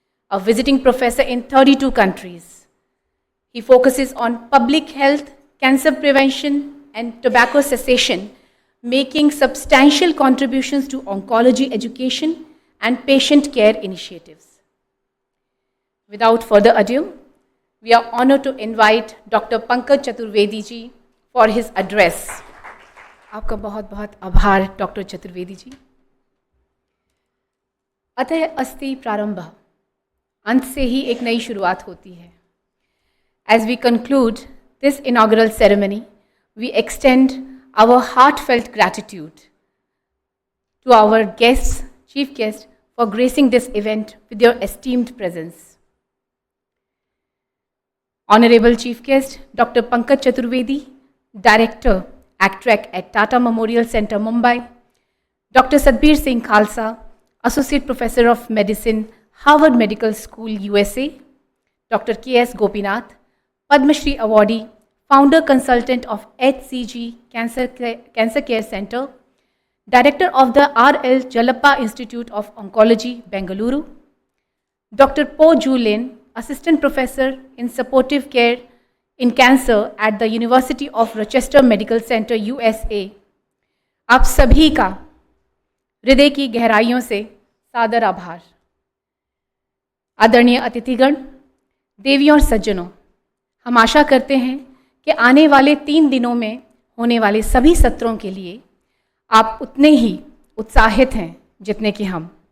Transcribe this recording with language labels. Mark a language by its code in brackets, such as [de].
[en] A visiting professor in 32 countries. He focuses on public health, cancer prevention, and tobacco cessation, making substantial contributions to oncology education and patient care initiatives. Without further ado, we are honored to invite Dr. Pankaj Chaturvedi ji for his address. [hi] आपका बहुत बहुत आभार doctor Chaturvedi ji. अतः अस्ति प्रारंभ, अंत से ही एक नई शुरुआत होती है. [en] As we conclude this inaugural ceremony, we extend our heartfelt gratitude to our guests, chief guests, for gracing this event with your esteemed presence. Honorable Chief Guest, Dr. Pankaj Chaturvedi, Director, ACTRAC at Tata Memorial Center, Mumbai. Dr. Sadbir Singh Khalsa, Associate Professor of Medicine, Harvard Medical School, USA. Dr. K.S. Gopinath, Padma Shri Awardee, Founder Consultant of HCG Cancer Care Center, Director of the R.L. Jalappa Institute of Oncology, Bengaluru. Dr. Po Ju Lin, Assistant Professor in Supportive Care in Cancer at the University of Rochester Medical Center, USA. [hi] आप सभी का हृदय की गहराइयों से सादर आभार. आदरणीय अतिथिगण, देवियों और सज्जनों, हम आशा करते हैं कि आने वाले 3 दिनों में होने वाले सभी सत्रों के लिए आप उतने ही उत्साहित हैं जितने कि हम.